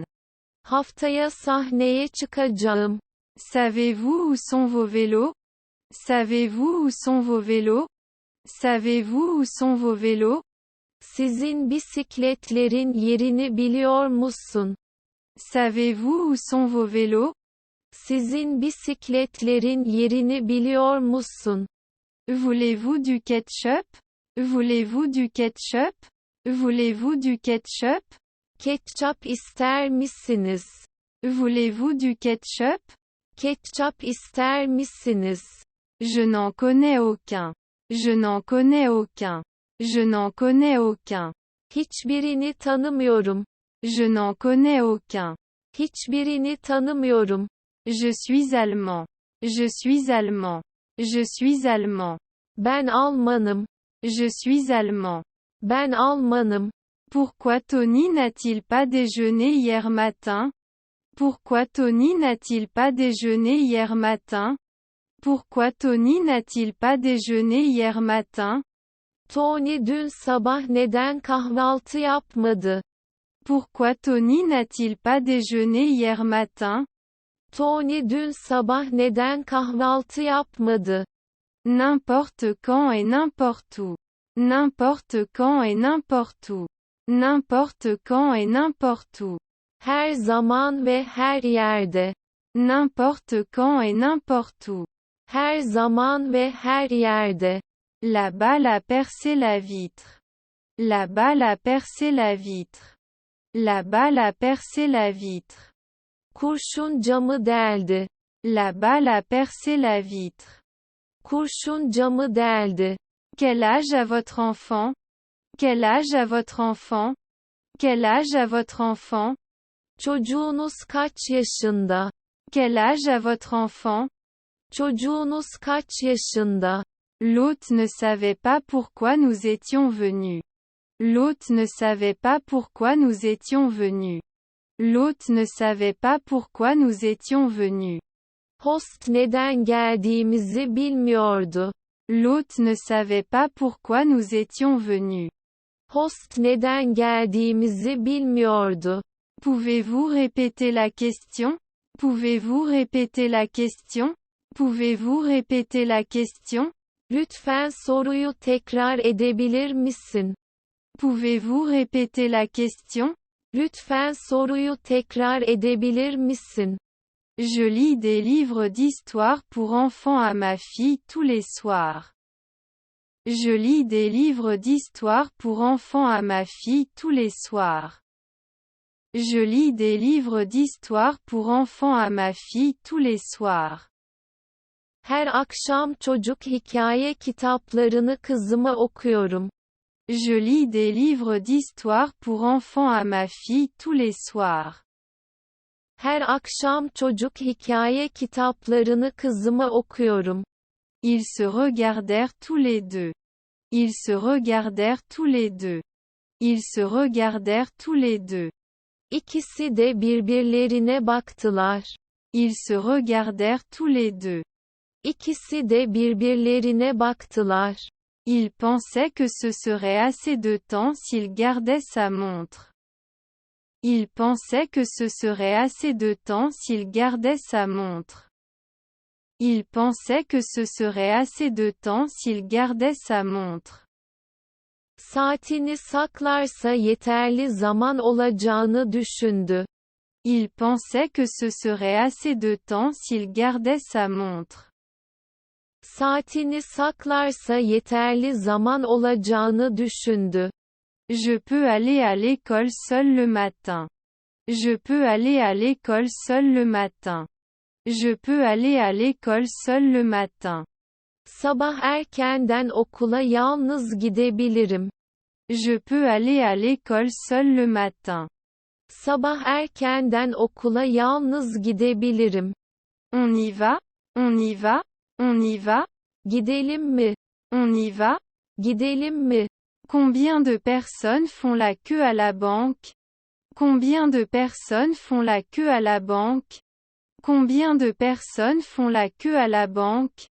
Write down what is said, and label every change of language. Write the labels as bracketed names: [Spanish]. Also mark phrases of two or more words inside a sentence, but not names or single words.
[Turkish] Haftaya sahneye çıkacağım. [French] Savez-vous où sont vos vélos? Savez-vous où sont vos vélos? Savez-vous où sont vos vélos? [Turkish] Sizin bisikletlerin yerini biliyor musun? [French] Savez-vous où sont vos vélos? [Turkish] Sizin bisikletlerin yerini biliyor musun? [French] Voulez-vous du ketchup? Voulez-vous du ketchup? Voulez-vous du ketchup? [Turkish] Ketçap ister misiniz? [French] Voulez-vous du ketchup? [Turkish] Ketçap ister misiniz? [French] Je n'en connais aucun. Je n'en connais aucun. Je n'en connais aucun. [Turkish] Hiçbirini tanımıyorum. [French] Je n'en connais aucun. [Turkish] Hiçbirini tanımıyorum. [French] Je suis allemand. Je suis allemand. Je suis allemand. [Turkish] Ben Almanım. [French] Je suis allemand. [Turkish] Ben Almanım. [French] Pourquoi Tony n'a-t-il pas déjeuné hier matin? Pourquoi Tony n'a-t-il pas déjeuné hier matin? Pourquoi Tony n'a-t-il pas déjeuné hier matin? [Turkish] Tony dün sabah neden kahvaltı yapmadı? [French] Pourquoi Tony n'a-t-il pas déjeuné hier matin? [Turkish] Tony dün sabah neden kahvaltı yapmadı? [French] N'importe quand et n'importe où. N'importe quand et n'importe où. N'importe quand et n'importe où. [Turkish] Her zaman ve her yerde. [French] N'importe quand et n'importe où. [Turkish] Her zaman ve her yerde. [French] La balle a percé la vitre. La balle a percé la vitre. La balle a percé la vitre. [Turkish] Kurşun camı deldi. [French] La balle a percé la vitre. [Turkish] Kurşun camı deldi. [French] Quel âge a votre enfant? Quel âge a votre enfant? Quel âge a votre enfant? [Turkish] Çocuğunuz kaç yaşında? [French] Quel âge a votre enfant? [Turkish] Çocuğunuz kaç yaşında? [French] L'hôte ne savait pas pourquoi nous étions venus. L'hôte ne savait pas pourquoi nous étions venus. L'hôte ne savait pas pourquoi nous étions venus. [Turkish] Host neden geldiğimizi bilmiyordu. [French] L'hôte ne savait pas pourquoi nous étions venus. [Turkish] Host neden geldiğimizi bilmiyordu. [French] Pouvez-vous répéter la question? Pouvez-vous répéter la question? Pouvez-vous répéter la question? [Turkish] Lütfen soruyu tekrar edebilir misin? [French] Pouvez-vous répéter la question? [Turkish] Lütfen soruyu tekrar edebilir misin? [French] Je lis des livres d'histoire pour enfants à ma fille tous les soirs. Je lis des livres d'histoire pour enfants à ma fille tous les soirs. Je lis des livres d'histoire pour enfants à ma fille tous les soirs. [Turkish] Her akşam çocuk hikaye kitaplarını kızıma okuyorum. [French] Je lis des livres d'histoire pour enfants à ma fille tous les soirs. [Turkish] Her akşam çocuk hikaye kitaplarını kızıma okuyorum. [French] Ils se regardèrent tous les deux. Ils se regardèrent tous les deux. Ils se regardèrent tous les deux. [Turkish] İkisi de birbirlerine baktılar. [French] Ils se regardèrent tous les deux. [Turkish] İkisi de birbirlerine baktılar. [French] Il pensait que ce serait assez de temps s'il gardait sa montre. Il pensait que ce serait assez de temps s'il gardait sa montre. Il pensait que ce serait assez de temps s'il gardait sa montre. [Turkish] Saatini saklarsa yeterli zaman olacağını düşündü. [French] Il pensait que ce serait assez de temps s'il gardait sa montre. [Turkish] Saatini saklarsa yeterli zaman olacağını düşündü. [French] Je peux aller à l'école seul le matin. Je peux aller à l'école seul le matin. Je peux aller à l'école seul le matin. [Turkish] Sabah erkenden okula yalnız gidebilirim. [French] Je peux aller à l'école seul le matin. [Turkish] Sabah erkenden okula yalnız gidebilirim. [French] On y va? On y va? On y va? [Turkish] Gidelim mi? [French] On y va? [Turkish] Gidelim mi? [French] Combien de personnes font la queue à la banque? Combien de personnes font la queue à la banque? Combien de personnes font la queue à la banque?